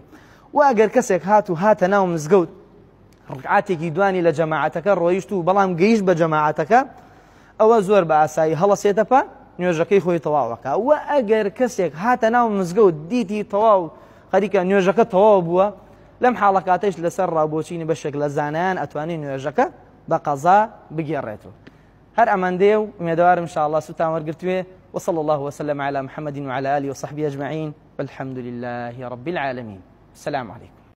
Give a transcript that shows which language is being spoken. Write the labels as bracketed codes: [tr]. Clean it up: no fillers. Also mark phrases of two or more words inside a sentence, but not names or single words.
[ckb] و ئەگەر کەسێک هات و هاتە ناو مزگەوت ڕکعاتێکی دوانی لە جەماعەتەکە ڕۆیشت و بەڵام گەیشت بە جەماعەتەکە، ئەوە زۆر بە ئاسایی هەڵەسێتە پا نوێژەکەی خۆی تەواوەکە. و ئەگەر کەسێک هاتە ناو مزگەوت دیتی تەواو خەریکە نوێژەکە تەواو بووە، لەم حاڵەکاتەش لەسەر ڕابۆچینی بەشێک لە زانایان ئەتوانێت نوێژەکە بە قەزا بگێڕێتەوە. هەر ئەمەندەیە و ئومێدەوارم انشاءالله سوتان وەرگرتوێ. [ar] وصلى الله وسلم على محمد وعلى آله وصحبه أجمعين والحمد لله رب العالمين. السلام عليكم.